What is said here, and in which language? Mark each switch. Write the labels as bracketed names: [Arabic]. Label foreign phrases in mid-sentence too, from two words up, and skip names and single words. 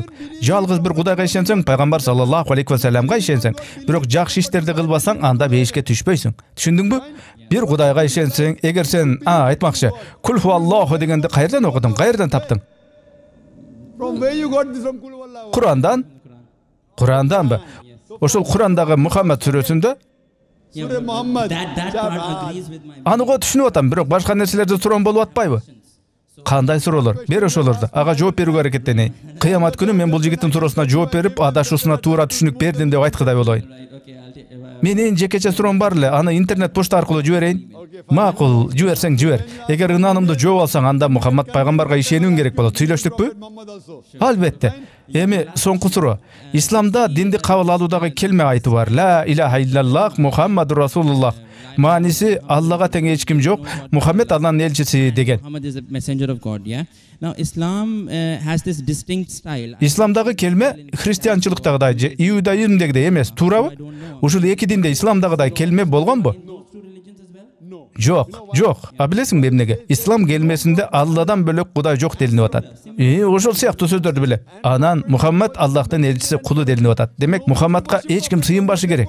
[Kyrgyz] Жалгыз бир Кудайга ишенсең, пайгамбар [Arabic] صلى الله عليه وسلم [Kyrgyz] ишенсең, бирок жакшы иштерди кылбасаң, анда бейишке түшпөйсүң. Түшүндүңбү? Бир Кудайга ишенсең, эгер сен, айтмакчы, [Arabic] قل هو الله [Kyrgyz] дегенди кайерден окудуң, кайерден таптың? Курандан? Куранданбы? Ошол Курандагы Мухаммед сүрөсүндө [English] Surah Muhammad. That part agrees with my [Kyrgyz] Аны го түшүнүп атам, бирок башка нерселерди суроом болуп атпайбы? Кандай суроолор? Бер ошолорду. Ага жооп берүүгө аракеттенейин. Кыямат күнү мен бул жигиттин туурасына жооп берип, адашуусуна туура түшүнүк бердим деп айткыдай болоюн. Менин жекече суроом бар эле, аны интернет почта аркылуу жиберейин. Макул, жиберсең жибер. Эгер ынанымды жооп алсаң, анда Мухаммад пайгамбарга ишенүүң керек болот. Сүйлөштүкпү? [English] Muhammad also. [Kyrgyz] Албетте. Эми соңку суроо. Исламда динди кабыл алуудагы келме айтуу бар. [Arabic] لا إله إلا الله محمد رسول الله. [Kyrgyz] Мааниси Аллага тең эч ким жок, Мухаммед Алланын элчиси деген. [English] Muhammad is a messenger of God, yeah. Now Islam has this distinct style. [Kyrgyz] Исламдагы келме христианчылыктагыдай же иудаизмдегидей эмес, туурабы? Ушул эки динде исламдагыдай келме болгонбу? Жок, жок. А билесиңби эмнеге? Ислам келмесинде Алладан бөлөк Кудай жок делинип атат. Ошол сыяктуу сөздөрдү биле. Анан Мухаммад Аллахтын элчиси, кулу делинип атат. Демек Мухаммадка эч ким сыйынбашы керек.